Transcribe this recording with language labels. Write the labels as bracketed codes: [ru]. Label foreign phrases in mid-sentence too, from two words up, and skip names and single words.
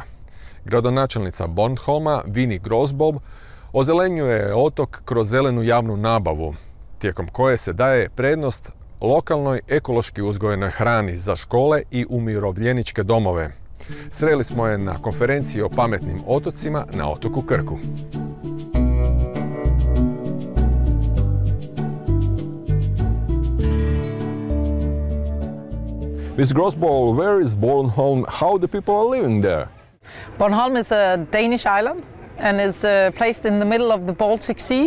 [hr] Gradonačelnica Bornholma, ozelenjuje otok kroz zelenu javnu nabavu, tijekom koje se daje prednost lokalnoj ekološki uzgojenoj hrani za škole i umirovljeničke domove. Sreli smo je na konferenciji o pametnim otocima na otoku Krku. [en] Miss Grosboll, where is Bornholm? How the people are living there? Bornholm is a Danish island and is placed in the middle of the Baltic Sea.